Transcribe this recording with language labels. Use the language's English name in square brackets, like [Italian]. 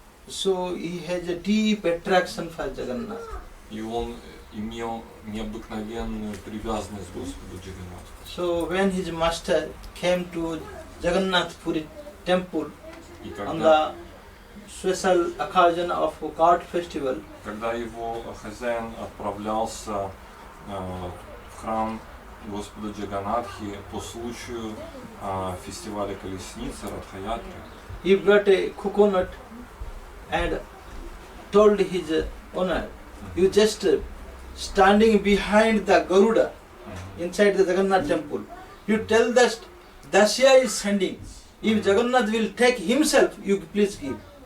[English] So he has a deep attraction for Jagannath. [Russian] И он имел необыкновенную привязанность к Господу Джаганнатху. [English] So when his master came to Jagannath Puri temple [Russian] И [English] on the special occasion of a cart festival, [Russian] когда его хозяин отправлялся в храм Господа Джаганнатхи по случаю фестиваля колесницы Радха-ятры, [English] he brought a coconut and told his owner, you just standing behind the Garuda inside the Jagannath temple, you tell that Dasya is sending. If Jagannath will take himself, you please give.